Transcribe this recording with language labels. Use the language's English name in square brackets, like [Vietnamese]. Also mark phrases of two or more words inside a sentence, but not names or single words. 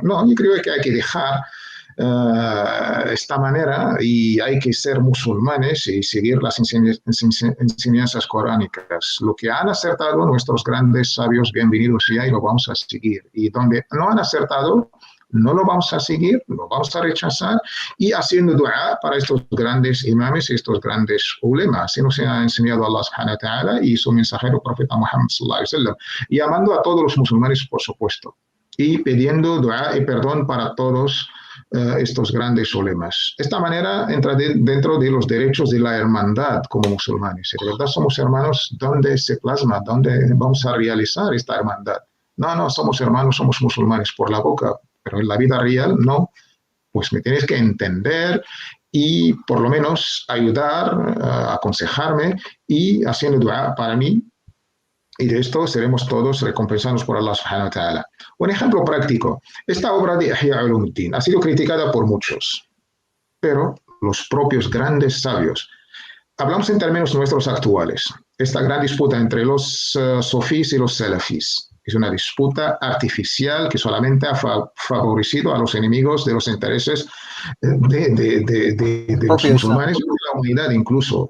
[Spanish] No, yo creo que hay que dejar esta manera y hay que ser musulmanes y seguir las enseñanzas coránicas. Lo que han acertado nuestros grandes sabios, bienvenidos ya, y lo vamos a seguir. Y donde no han acertado, no lo vamos a seguir, lo vamos a rechazar y haciendo dua para estos grandes imames y estos grandes ulemas. Así nos ha enseñado Allah [Arabic] سبحانه وتعالى [Spanish] y su mensajero profeta Muhammad [Arabic] صلى الله عليه وسلم. [Spanish] Y amando a todos los musulmanes, por supuesto. Y pidiendo dua y perdón para todos estos grandes ulemas. Esta manera entra dentro de los derechos de la hermandad como musulmanes. Si de verdad somos hermanos, ¿dónde se plasma? ¿Dónde vamos a realizar esta hermandad? No, somos hermanos, somos musulmanes por la boca, pero en la vida real no. Pues me tienes que entender y por lo menos ayudar, aconsejarme y haciendo dua para mí. Y de esto seremos todos recompensados por Allah [Arabic] سبحانه وتعالى. [Spanish] Un ejemplo práctico. Esta obra de Ihya Ulumuddin ha sido criticada por muchos, pero los propios grandes sabios. Hablamos en términos nuestros actuales. Esta gran disputa entre los sofís y los salafís es una disputa artificial que solamente ha favorecido a los enemigos de los intereses de los musulmanes y de la humanidad incluso.